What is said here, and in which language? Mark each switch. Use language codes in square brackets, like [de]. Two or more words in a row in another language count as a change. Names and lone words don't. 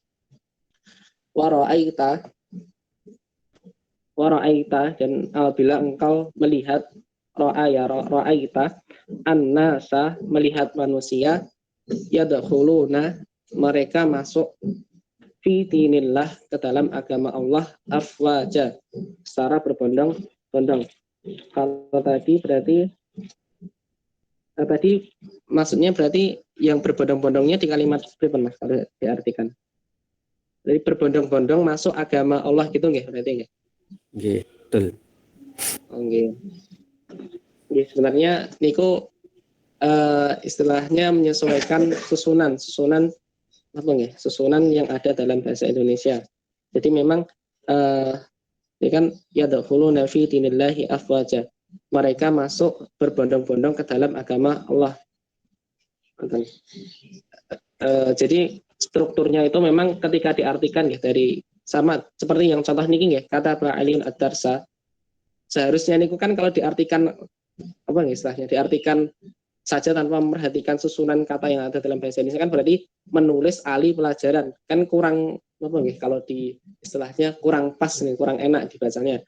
[id] Wara'aita dan apabila engkau melihat [ar] رأيت الناس [id] melihat manusia yadkhuluna mereka masuk [ar] في دين الله [id] ke dalam agama Allah afwaja secara berbondong-bondong. Kalau tadi berarti maksudnya berarti yang berbondong-bondongnya di kalimat berapa Mas kalau diartikan? Jadi berbondong-bondong masuk agama Allah gitu nggih berarti nggih? Nggih, betul. [jv] Nggih. [id] Nggih sebenarnya niku istilahnya menyesuaikan susunan apa nggih? Susunan yang ada dalam bahasa Indonesia. Jadi memang ini kan [ar] يدخلون في دين الله أفواجا. [id] Mereka masuk berbondong-bondong ke dalam agama Allah. Jadi strukturnya itu memang ketika diartikan ya dari sama seperti yang contoh niki ya kata Aliun ad-darsa, seharusnya niku kan kalau diartikan apa nih istilahnya diartikan saja tanpa memperhatikan susunan kata yang ada dalam bahasa Indonesia kan berarti menulis ali pelajaran kan kurang apa nih kalau di istilahnya kurang pas nih, kurang enak dibacanya.